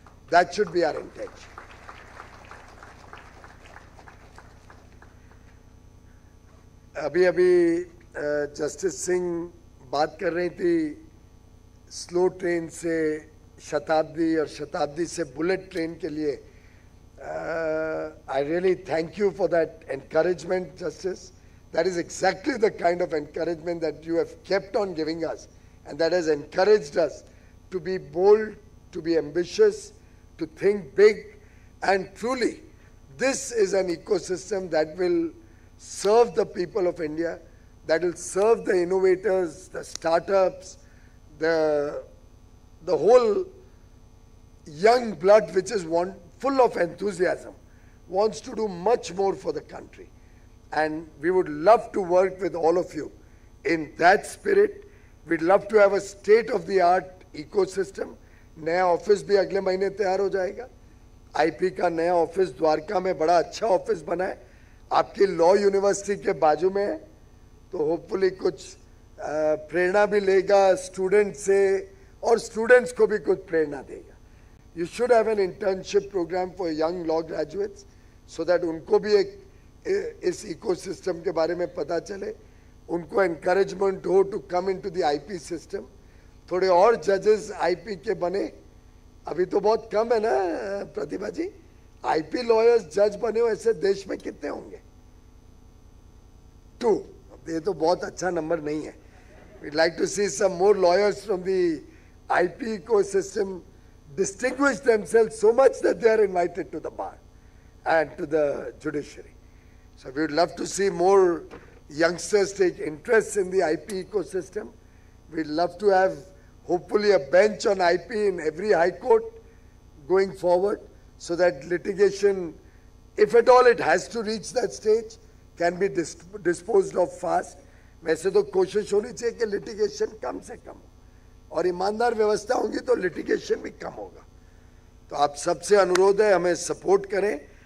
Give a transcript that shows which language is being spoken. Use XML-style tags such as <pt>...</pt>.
<en>That should be our intention.</en> <hi>अभी justice Singh बात कर रही थी स्लो ट्रेन से शताब्दी और शताब्दी से बुलेट ट्रेन के लिए।</hi> <en>I really thank you for that encouragement, Justice. That is exactly the kind of encouragement that you have kept on giving us, and that has encouraged us to be bold, to be ambitious, to think big, and truly, this is an ecosystem that will serve the people of India, that will serve the innovators, the startups, the whole young blood which is full of enthusiasm, wants to do much more for the country. And we would love to work with all of you in that spirit. We'd love to have a state-of-the-art ecosystem.</en> <hi>नया office भी अगले महीने तैयार हो जाएगा। IP का नया office Dwarka में बड़ा अच्छा ऑफिस बना है, आपकी लॉ यूनिवर्सिटी के बाजू में है, तो होपफुली कुछ प्रेरणा भी लेगा स्टूडेंट से और स्टूडेंट्स को भी कुछ प्रेरणा देगा।</hi> <en>You should have an internship program for young law graduates so that</en> <hi>उनको भी एक इस इकोसिस्टम के बारे में पता चले, उनको</hi> <en>encouragement</en> <hi>हो</hi> <en>to come into the IP system।</en> <hi>थोड़े और जजेस आईपी के बने, अभी तो बहुत कम है ना प्रतिभा जी, आईपी लॉयर्स जज बने हो ऐसे देश में कितने होंगे? 2। ये तो बहुत अच्छा नंबर नहीं है।</hi> <en>We'd like to see some more lawyers from the IP ecosystem distinguish themselves so much that they are invited to the bar and to the judiciary. So we would love to see more youngsters take interest in the IP ecosystem. We'd love to have hopefully a bench on IP in every high court going forward so that litigation, if at all it has to reach that stage, can be disposed of fast.</en> <hi>वैसे तो कोशिश होनी चाहिए कि litigation कम से कम हो और ईमानदार व्यवस्था होगी तो litigation भी कम होगा। तो आप सबसे अनुरोध है हमें support करें।</hi>